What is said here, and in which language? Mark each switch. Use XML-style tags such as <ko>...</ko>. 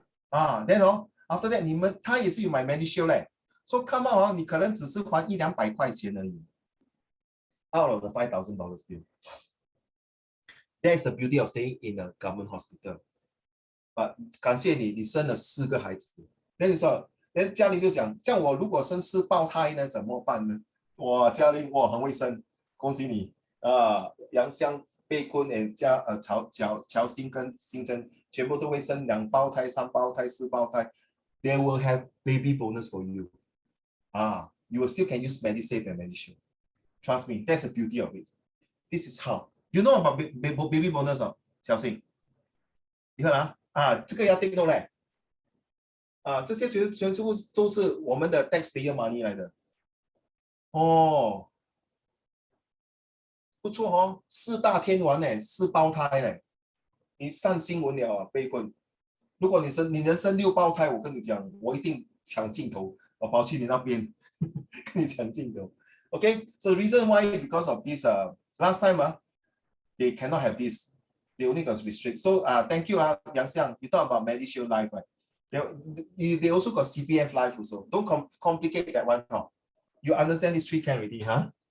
<en>then after that</en> <zh>他也是有买 MediShield 嘞。</zh> <en>So come out</en> <zh>你可能只是还100-200块钱而已。</zh> <en>Out of the $5,000 bill. That's the beauty of staying in a government hospital.</en> <zh>But 感谢你，你生了4个孩子。那你说，那嘉玲就讲，这样我如果生4胞胎呢，怎么办呢？哇，嘉玲，哇，很会生，恭喜你杨香、贝坤、乔欣跟新珍，全部都会生2胞胎、3胞胎、4胞胎。</zh> <en>They will have baby bonus for you. You will still can use MediSave and MediShield. Trust me, that's the beauty of it. This is how. You know about baby bonus</en> <zh>哦，小新，你看这个要定动嘞，这些全部都是我们的 taxpayer money 来的，不错哦，4大天王呢，4胞胎嘞，你上新闻了啊，悲棍，如果你能生6胞胎，我跟你讲，我一定抢镜头，我跑去你那边跟你抢镜头。</zh> <en>Okay, so the reason why because of this last time they cannot have this. They only got restrict. So thank you Yang Xiang. You talk about MediShield Life, right? They also got CPF Life also. Don't complicate that one. You understand this 3 can already, huh?</en>